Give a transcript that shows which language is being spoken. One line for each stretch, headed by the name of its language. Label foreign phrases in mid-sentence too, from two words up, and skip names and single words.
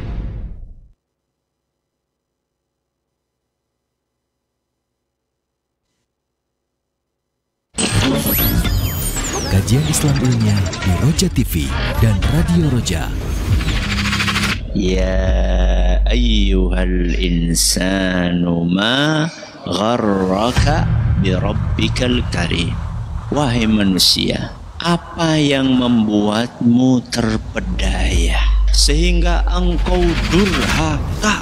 Indonesian: Kajian Islam ilmiah di Roja TV dan Radio Roja.
Arabic: يا أيها الإنسان ما غرك بربك الكريم.
Indonesian: Wahai manusia, apa yang membuatmu terpedaya sehingga engkau durhaka?